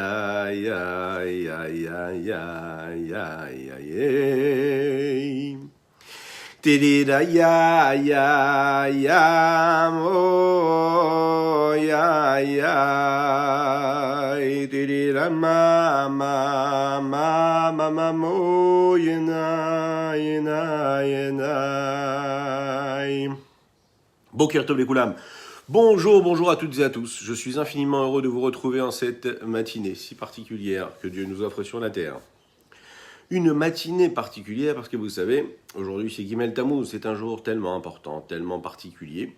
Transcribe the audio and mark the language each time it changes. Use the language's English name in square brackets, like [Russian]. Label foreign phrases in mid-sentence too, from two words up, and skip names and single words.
[Hebrew] Tirira ya mo ya. Tirira ma mo yenai. בוקר טוב [French] les Koulam. Bonjour à toutes et à tous. Je suis infiniment heureux de vous retrouver en cette matinée si particulière que Dieu nous offre sur la terre. Une matinée particulière parce que vous savez, aujourd'hui c'est Gimel Tammuz, c'est un jour tellement important, tellement particulier.